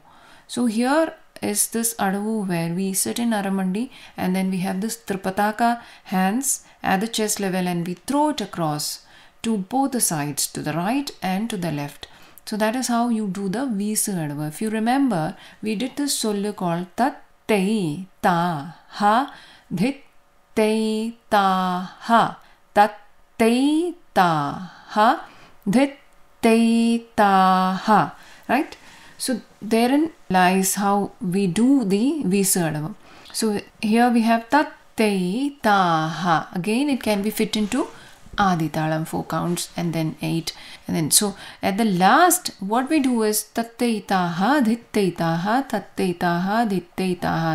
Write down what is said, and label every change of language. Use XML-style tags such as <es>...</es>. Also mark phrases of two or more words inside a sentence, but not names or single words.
<en>So here is this adavu where we sit in Aramandi, and then we have this Tripataka hands at the chest level, and we throw it across to both the sides, to the right and to the left. So that is how you do the Visa adavu. If you remember, we did this Sollu called Tat Tei Ta Ha Dhit Tei Ta Ha. Tat Tei Ta Ha Dhit Tei Ta Ha. Right? So therein lies how we do the Visa adavu. So here we have Tat Tei Ta Ha. Again, it can be fit into Adi Talam, 4 counts, and then 8, and then so at the last what we do is Tattei Taha Dhittei Taha Tattei Taha Dhittei Taha.</en>